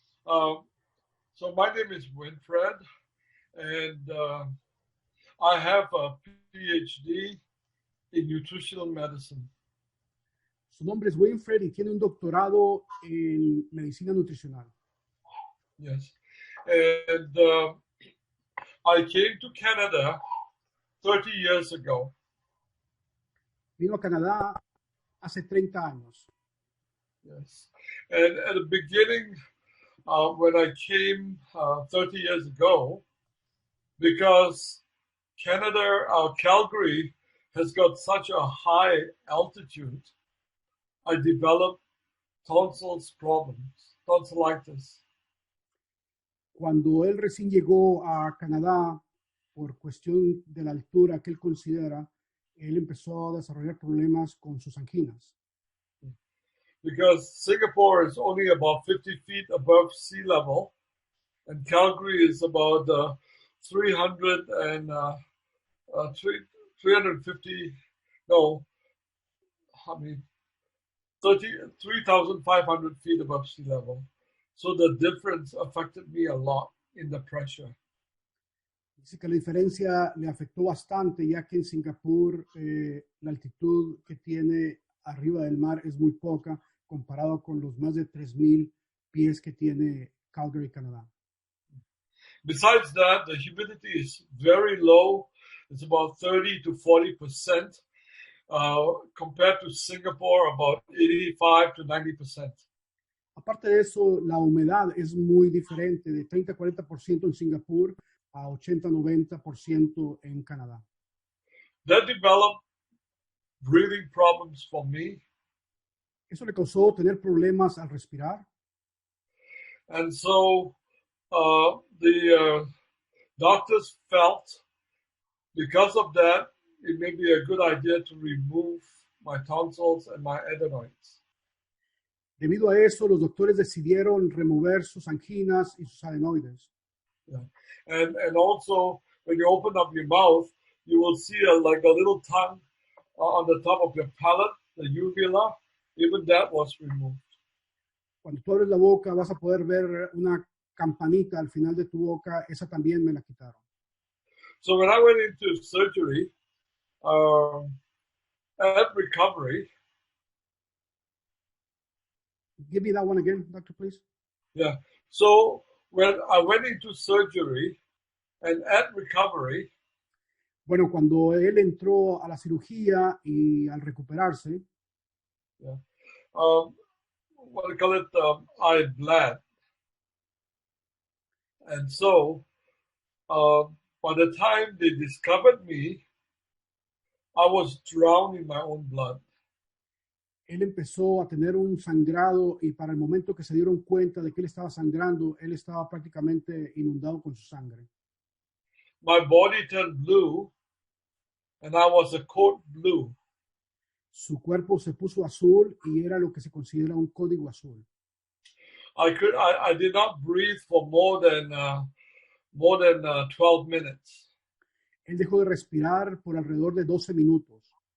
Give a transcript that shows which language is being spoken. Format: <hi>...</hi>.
<en>So my name is Winfred, and I have a PhD in nutritional medicine.</en> <es>Su nombre es Winfred y tiene un doctorado en medicina nutricional.</es> <en>Yes, and I came to Canada 30 years ago.</en> <es>Vino a Canadá hace 30 años.</es> <en>Yes, and at the beginning, when I came 30 years ago, because Canada, Calgary, has got such a high altitude, I developed tonsils problems, tonsillitis.</en> <es>Cuando él recién llegó a Canadá, por cuestión de la altura que él considera, él empezó a desarrollar problemas con sus anginas.</es> <en>Because Singapore is only about 50 feet above sea level, and Calgary is about 350, no, I mean, 3,500 feet above sea level. So the difference affected me a lot in the pressure.</en> <es>Dice que la diferencia le afectó bastante, ya que en Singapur la altitud que tiene arriba del mar es muy poca comparado con los más de 3,000 pies que tiene Calgary, Canadá.</es> <en>Besides that, the humidity is very low. It's about 30 to 40%, compared to Singapore, about 85 to 90%.</en> <es>Aparte de eso, la humedad es muy diferente, de 30 a 40% en Singapur a 80-90% en Canadá.</es> <en>That developed breathing problems for me.</en> <es>Eso le causó tener problemas al respirar.</es> <en>And so the doctors felt, because of that, it may be a good idea to remove my tonsils and my adenoids.</en> <es>Debido a eso, los doctores decidieron remover sus anginas y sus adenoides.</es> <en>Yeah. And also, when you open up your mouth, you will see like a little tongue on the top of your palate, the uvula. Even that was removed.</en> <es>Cuando tú abres la boca, vas a poder ver una campanita al final de tu boca. Esa también me la quitaron.</es> <en>So when I went into surgery, at recovery, Give me that one again, doctor, please. yeah. So when I went into surgery and at recovery,</en> <es>Bueno, cuando él entró a la cirugía y al recuperarse,</es> <en>yeah, what do you call it? I bled. And so by the time they discovered me, I was drowned in my own blood.</en> <es>él empezó a tener un sangrado y para el momento que se dieron cuenta de que él estaba sangrando, él estaba prácticamente inundado con su sangre.</es> <en>My body turned blue, and I was a code blue.</en> <es>Su cuerpo se puso azul y era lo que se considera un código azul.</es> <en>I did not breathe for more than 12 minutes.</en> <es>Él dejó de respirar por alrededor de 12 minutos.</es>